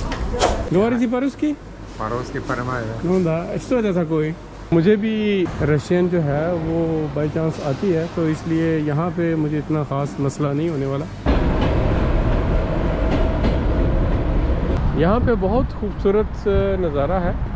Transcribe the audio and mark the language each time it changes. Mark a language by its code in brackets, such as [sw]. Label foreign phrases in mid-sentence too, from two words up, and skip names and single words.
[ru] Говорите по-русски? По-русски понимаю, да? Ну да. Что это такое? [hi] मुझे भी रशियन जो है वो [en] by chance [hi] आती है, तो इसलिए यहाँ पे मुझे इतना ख़ास मसला नहीं होने वाला। यहाँ पे बहुत खूबसूरत नज़ारा है।